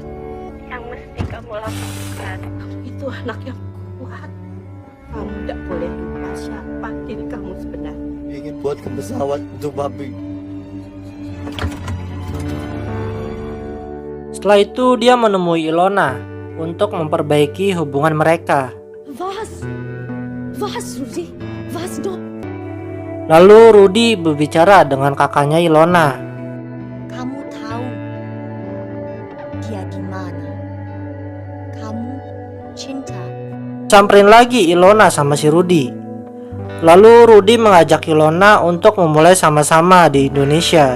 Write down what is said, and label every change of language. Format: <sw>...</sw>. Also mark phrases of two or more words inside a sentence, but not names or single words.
<id>Yang mesti kamu lakukan, kamu itu anak yang kuat. Kamu tidak boleh lupa siapa diri kamu sebenarnya. Ingin buatkan pesawat untuk papi. Setelah itu dia menemui Ilona untuk memperbaiki hubungan mereka. Was, Rudi, was dong. Lalu Rudi berbicara dengan kakaknya Ilona. Kamu tahu dia gimana? Kamu cinta. Samperin lagi Ilona sama si Rudi. Lalu Rudi mengajak Ilona untuk memulai sama-sama di Indonesia.</id>